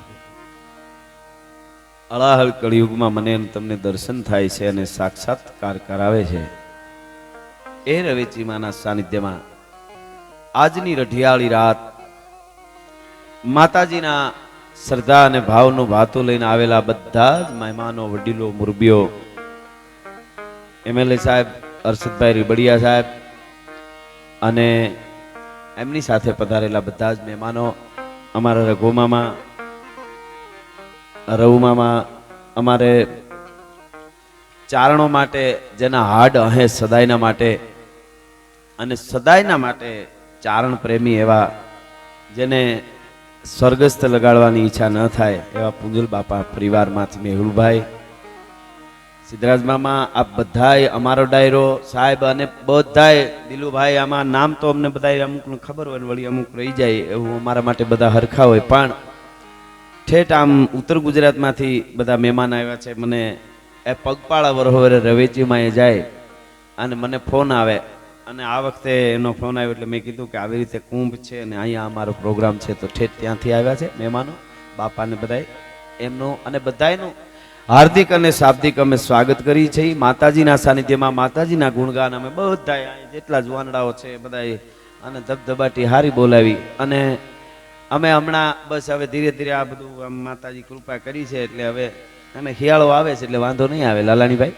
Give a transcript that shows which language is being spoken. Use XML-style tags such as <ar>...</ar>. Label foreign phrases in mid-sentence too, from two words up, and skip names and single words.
<gu>અળાહળ કલિયુગ માં મને તમને દર્શન થાય છે અને સાક્ષાત્કાર કરાવે છે એ રવેચી માના સાનિધ્ય માં આજની રઢિયાળી રાત માતાજીના શ્રદ્ધા અને ભાવનો વાતો લઈને આવેલા બધા જ મહેમાનો વડીલો મુરબ્બીઓ એમએલએ સાહેબ હર્ષદભાઈ રીબડિયા સાહેબ અને એમની સાથે પધારેલા બધા જ મહેમાનો અમારા રઘુમામા રઘુમામા અમારે ચારણો માટે જેના હાડ અહે સદાયના માટે અને સદાયના માટે ચારણ પ્રેમી એવા જેને સ્વર્ગસ્થ લગાડવાની ઈચ્છા ન થાય એવા પુંજલ બાપા પરિવાર માંથી મેહુલભાઈ સિદ્ધરાજ મામા આપ બધાય અમારો ડાયરો સાહેબ અને બધાય દિલુભાઈ આમા નામ તો અમને બધાય અમુકને ખબર હોય વળી અમુક રહી જાય એવું અમારા માટે બધા હરખા હોય પણ ઠેઠ આમ ઉત્તર ગુજરાત માંથી બધા મહેમાન આવ્યા છે મને એ પગપાળા વરહોરે રવેચી માએ જાય અને મને ફોન આવે અને આ વખતે એનો ફોન આવ્યો એટલે મેં કીધું કે આવી રીતે કુંભ છે અને અહીંયા અમારો પ્રોગ્રામ છે તો ઠેઠ ત્યાંથી આવ્યા છે મહેમાનો બાપાને બધાય એમનો અને બધાયનું હાર્દિક અને શાબ્દિક અમે સ્વાગત કરી છે માતાજીના સાનિધ્યમાં. માતાજીના ગુણગાન અમે બધા જેટલા જુવાનડાઓ છે બધા અને ધબધબાટી હારી બોલાવી અને અમે હમણાં બસ હવે ધીરે ધીરે આ બધું આમ માતાજી કૃપા કરી છે એટલે હવે અને શિયાળો આવે છે એટલે વાંધો નહીં આવે લાલાણીભાઈ.</gu>